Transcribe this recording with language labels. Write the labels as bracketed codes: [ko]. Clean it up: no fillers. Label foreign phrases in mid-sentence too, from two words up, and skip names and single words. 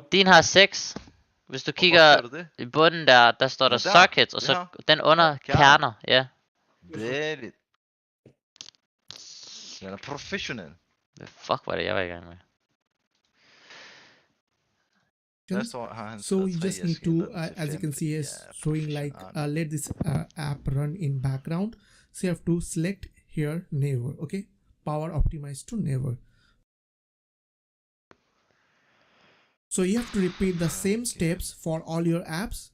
[da] Din har 6. Hvis du Hvorfor kigger står der det? i bunden der står der Nå, der. sockets, og Det så her. den under Kerner. kerner. Ja. David. Jeg er professionel. Hvad fuck var det, jeg var i gang med? Der står, har han [en] So [da] skrevet [en] you [da] 3, [en] just [da] jeg [en] need [da] skal [en] to, [da] ændre den til [en] as you [da] 5, [en] can see, [da] fordi [en] is [da] jeg er [en] showing like [da] professionel. [en] let this app run in background. So you have to select here never. Okay, power optimize to never. So you have to repeat the same steps for all your apps.